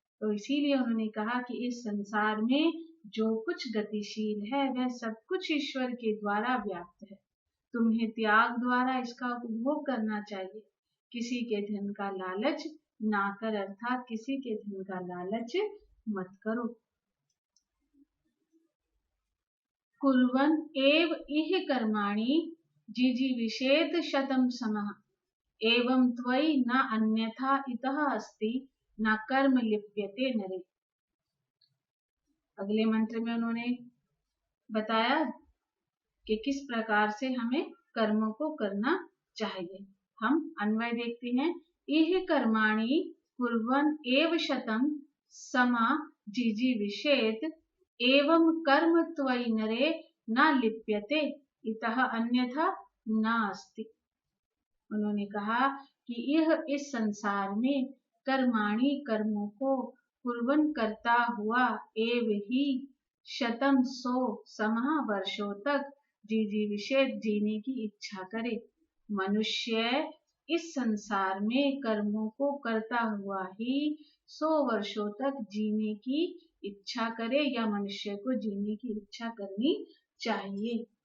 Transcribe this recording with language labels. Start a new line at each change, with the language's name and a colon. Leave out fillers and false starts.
Hindi: तो इसीलिए उन्होंने कहा कि इस संसार में जो कुछ गतिशील है वह सब कुछ ईश्वर के द्वारा व्याप्त है। तुम्हें त्याग द्वारा इसका उपभोग करना चाहिए, किसी के धन का लालच ना कर, अर्थात किसी के धन का लालच मत करो।
Sanskrit: कुर्वन् एव इह कर्माणि जिजीविषेत शतं समः, एवं त्वयि न अन्यथा इतः अस्ति न कर्म लिप्यते नरे।
Hindi: अगले मंत्र में उन्होंने बताया कि किस प्रकार से हमें कर्मों को करना चाहिए। हम अन्वय देखते हैं।
Sanskrit: इह कर्माणि कुर्वन् एव शतं समा जिजीविषेत एवं कर्म त्वयि नरे न लिप्यते इतः अन्यथा न अस्ति।
Hindi: उन्होंने कहा कि यह इस संसार में कर्माणि कर्मों को कुर्वन् करता हुआ एव ही शतम 100 समः वर्षों तक जिजीविषेत जीने की इच्छा करे। मनुष्य इस संसार में कर्मों को करता हुआ ही 100 वर्षों तक जीने की इच्छा करे, या मनुष्य को जीने की इच्छा करनी चाहिए।